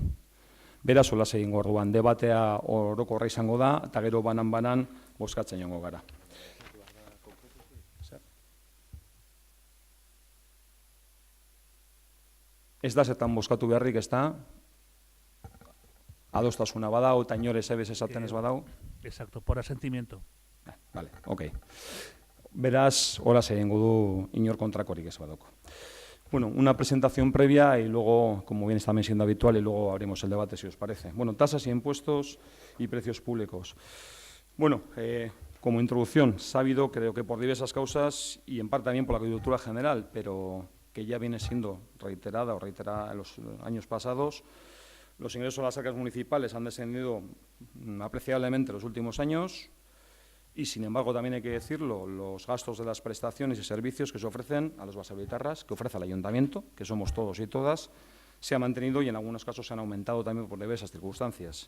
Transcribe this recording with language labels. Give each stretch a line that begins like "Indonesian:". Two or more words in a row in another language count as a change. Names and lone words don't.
Basque: Beraz, solaz egingo orduan, debatea orokorra izango da, eta gero banan-banan bozkatzen joango gara. Ez da zetan bozkatu beharrik, ez da, adostasuna badau, eta inore zebez esaten ez badau.
Spanish: Exacto, por asentimiento. Vale, ok.
Basque: Beraz, hola egingo du inor kontrakorik ez badoko.
Spanish: Bueno, una presentación previa y luego, como bien está siendo habitual, y luego abrimos el debate, si os parece. Bueno, tasas y impuestos y precios públicos. Bueno, como introducción, sabido, creo que por diversas causas y en parte también por la coyuntura general, pero que ya viene siendo reiterada en los años pasados, los ingresos a las arcas municipales han descendido apreciablemente en los últimos años y, sin embargo, también hay que decirlo, los gastos de las prestaciones y servicios que se ofrecen a los baserritarras, que ofrece el ayuntamiento, que somos todos y todas, se han mantenido y en algunos casos se han aumentado también por diversas circunstancias.